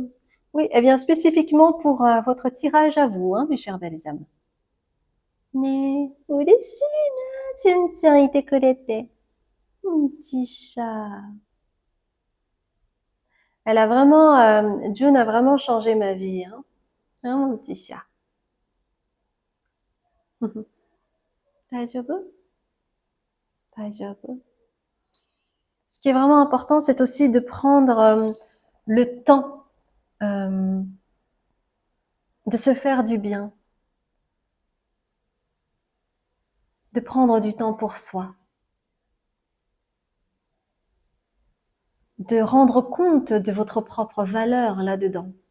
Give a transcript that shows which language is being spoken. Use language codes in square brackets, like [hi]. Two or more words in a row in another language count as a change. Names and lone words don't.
[fr] Oui, eh bien, spécifiquement pour votre tirage à vous, hein, mes chères belles âmes. Ne, tiens, tiens, il t'est collecté. Mon petit chat. Elle a vraiment, June a vraiment changé ma vie, hein. Hein, mon petit chat. [ja] 大丈夫？大丈夫？ [fr] Ce qui est vraiment important, c'est aussi de prendre le temps de se faire du bien, de prendre du temps pour soi, de rendre compte de votre propre valeur là-dedans.